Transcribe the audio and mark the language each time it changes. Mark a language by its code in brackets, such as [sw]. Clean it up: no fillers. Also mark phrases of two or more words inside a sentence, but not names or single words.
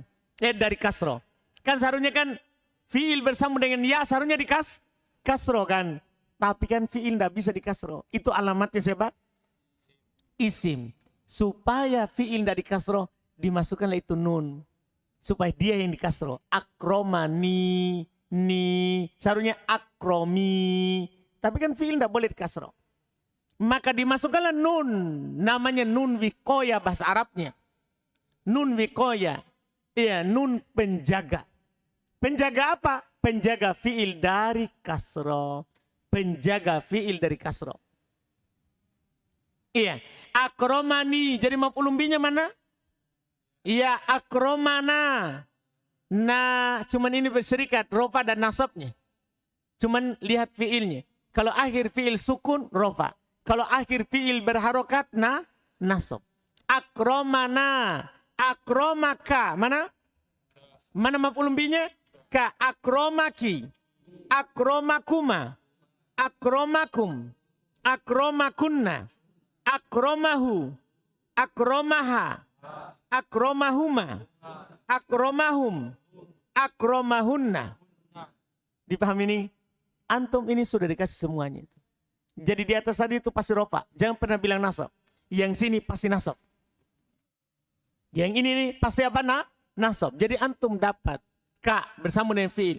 [id] Dari kasro. Kan seharusnya kan fi'il bersambung dengan ya seharusnya kasro kan. Tapi kan fi'il tidak bisa di kasro. Itu alamatnya siapa? Isim. Supaya fi'il tidak di kasro, dimasukkanlah itu nun. Supaya dia yang di kasro. Akromani, ni. Seharusnya akromi. Tapi kan fi'il tidak boleh di kasro. Maka dimasukkanlah nun. Namanya [ar] نون الوقاية [id] bahasa Arabnya. [ar] نون الوقاية. [id] Iya, nun penjaga. Penjaga apa? Penjaga fi'il dari kasro. Penjaga fi'il dari kasro. Iya. Akromani. Jadi [ar] مفعول به [id] mana? Iya, akromana. Nah, cuman ini berserikat. Rofa dan nasabnya. Cuman lihat fi'ilnya. Kalau akhir fi'il sukun, rofa. Kalau akhir fi'il berharokat, nasab. [ar] أكرمنا. أكرمك. Mana? Mana مفعول به? ك أكرمكِ. أكرمكما. أكرمكم. أكرمكنّ. أكرمه. أكرمها. أكرمهما. أكرمهم. أكرمهنّ. [id] Dipahami ini? Antum ini sudah dikasih semuanya itu. Jadi di atas tadi itu pasti rofa. Jangan pernah bilang nasab. Yang sini pasti nasab. Yang ini nih pasti apa? Nasab. Jadi antum dapat ka bersambung dengan fi'il.